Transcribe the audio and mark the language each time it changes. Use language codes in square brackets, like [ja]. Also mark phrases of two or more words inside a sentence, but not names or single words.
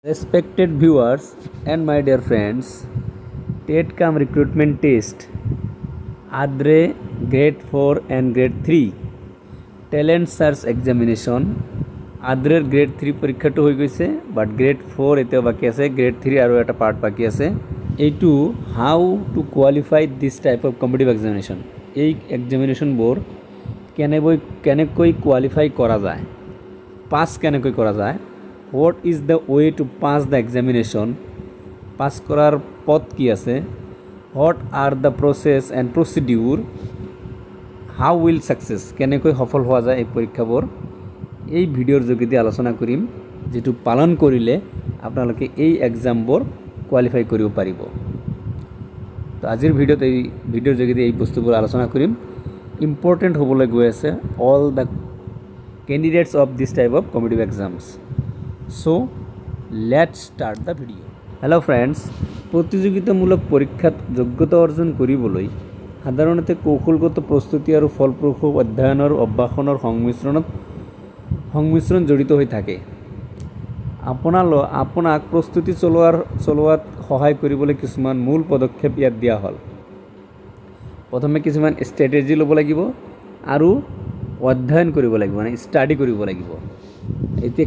[en] Respected viewers and my dear friends, TET-CAM recruitment test ADRE grade 4 and grade 3 talent search examination ADRE grade 3 [as] পরীক্ষাটো হৈ গৈছে [en] বাট grade 4 [as] এতিয়াও বাকি আছে grade 3 আৰু এটা পার্ট বাকি আছে এইটো [en] how to qualify this type of competitive examination [as] এই examination বোৰ কেনেকৈ কোয়ালিফাই কৰা যায় [en] পাস [as] কেনেকৈ কৰা যায় [en] what is the way to pass the examination pass [as] কৰাৰ পথ কি আছে [en] what are the process and procedure how will success [as] কেনেকৈ সফল হোৱা যায় এই পৰীক্ষাবোৰ এই ভিডিওৰ যোগেদি আলোচনা কৰিম যেটো পালন কৰিলে আপোনালোকে এই এক্সামবোৰ কোৱালিফাই কৰিব পাৰিব তো আজিৰ ভিডিওত এই ভিডিওৰ যোগেদি এই বস্তুবোৰ আলোচনা কৰিম ইম্পৰ্টেন্ট হ'বলৈ গৈ আছে [en] all the candidates of this type of competitive exams. So let's start the video. Hello friends, [as] প্ৰতিযোগিতামূলক পৰীক্ষাত যোগ্যতা অৰ্জন কৰিবলৈ সাধাৰণতে কৌশলগত প্ৰস্তুতি আৰু ফলপ্ৰসূ অধ্যয়নৰ অভ্যাসনৰ সংমিশ্ৰণ জড়িত হৈ থাকে আপোনাক প্ৰস্তুতি চলোৱাত সহায় কৰিবলৈ কিছুমান মূল পদক্ষেপ ইয়াত দিয়া হ'ল প্ৰথমে কিছুমান ষ্ট্ৰেটেজি ল'ব লাগিব আৰু অধ্যয়ন কৰিব লাগিব মানে ষ্টাডি কৰিব লাগিব এতিয়া